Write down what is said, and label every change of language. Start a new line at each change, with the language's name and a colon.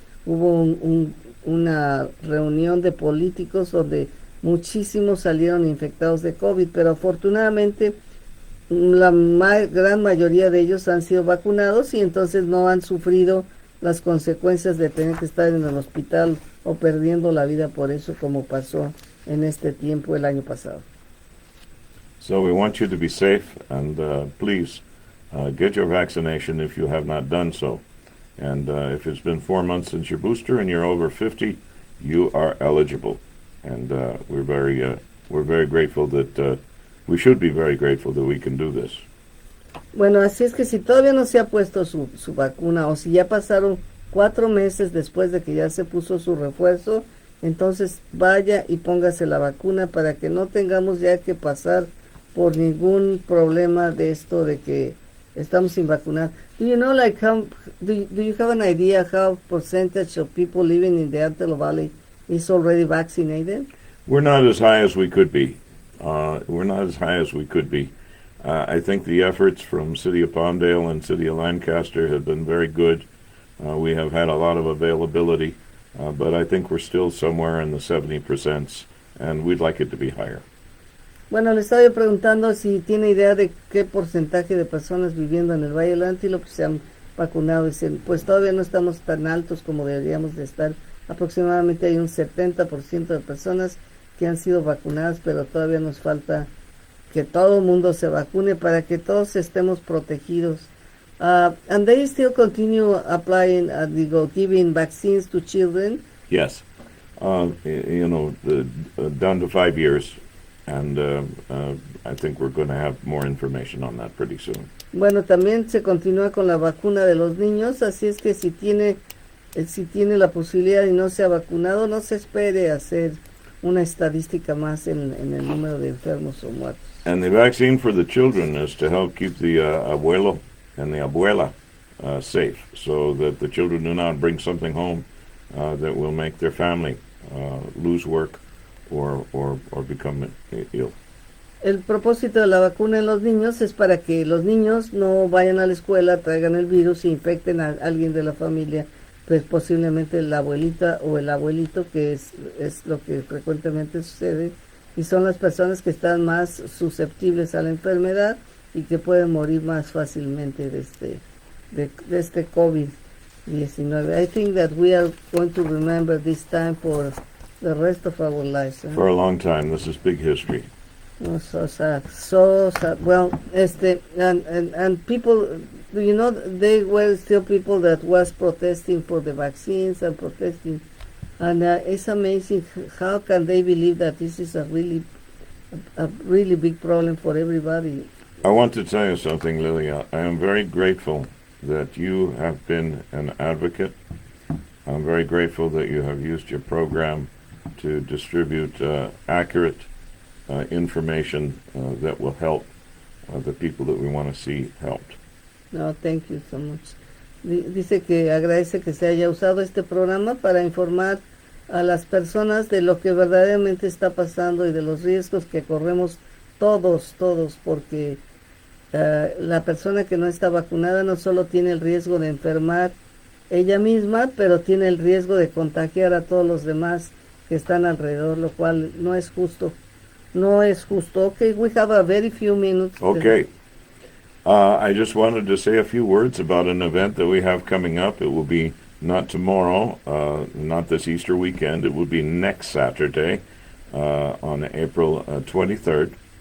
Spanish: Hubo una reunión de políticos donde muchísimos salieron infectados de COVID, pero afortunadamente la gran mayoría de ellos han sido vacunados y entonces no han sufrido las consecuencias de tener que estar en el hospital o perdiendo la vida por eso, como pasó en este tiempo el año pasado.
English: So we want you to be safe, and please get your vaccination if you have not done so. And if it's been 4 months since your booster and you're over 50, you are eligible. And we're very grateful that we should be very grateful that we can do this.
Spanish: Bueno, así es que si todavía no se ha puesto su vacuna, o si ya pasaron 4 meses después de que ya se puso su refuerzo, entonces vaya y póngase la vacuna para que no tengamos ya que pasar por ningún problema de esto de que estamos sin vacunar.
English: Do you know, like, do you have an idea how percentage of people living in the Antelope Valley is already vaccinated? We're not as high as we could be. I think the efforts from City of Palmdale and City of Lancaster have been very good. We have had a lot of availability, but I think we're still somewhere in the 70%, and we'd like it to be higher.
Spanish: Bueno, le estaba yo preguntando si tiene idea de qué porcentaje de personas viviendo en el Valle del Antílope se han vacunado. Dicen, pues todavía no estamos tan altos como deberíamos de estar. Aproximadamente hay un 70% de personas que han sido vacunadas, pero todavía nos falta que todo el mundo se vacune para que todos estemos protegidos.
English: And they still continue applying, giving vaccines to children? Yes. Down to 5 years. And I think we're going to have more information on that pretty soon.
Spanish: Bueno, también se continúa con la vacuna de los niños, así es que si tiene la posibilidad y no se ha vacunado, no se espere hacer una estadística más en el número de enfermos o muertos.
English: And the vaccine for the children is to help keep the abuelo and the abuela safe, so that the children do not bring something home that will make their family lose work or become ill.
Spanish: El propósito de la vacuna en los niños es para que los niños no vayan a la escuela, traigan el virus e infecten a alguien de la familia, pues posiblemente la abuelita o el abuelito, que es lo que frecuentemente sucede, y son las personas que están más susceptibles a la enfermedad y que pueden morir más fácilmente de este COVID-19.
English: I think that we are going to remember this time for the rest of our lives. For a long time. This is big history. Oh, so sad. Well, and people, they were still people that was protesting for the vaccines and protesting, and it's amazing how can they believe that this is a really big problem for everybody. I want to tell you something, Lilia. I am very grateful that you have been an advocate. I'm very grateful that you have used your program to distribute accurate information that will help the people that we want to see helped. No, thank you so much.
Spanish: Dice que agradece que se haya usado este programa para informar a las personas de lo que verdaderamente está pasando y de los riesgos que corremos todos, porque la persona que no está vacunada no solo tiene el riesgo de enfermar ella misma, pero tiene el riesgo de contagiar a todos los demás que están alrededor, lo cual no es justo. No es justo.
English: Okay, we have a very few minutes. Okay. I just wanted to say a few words about an event that we have coming up. It will be not tomorrow, not this Easter weekend. It will be next Saturday on April 23rd.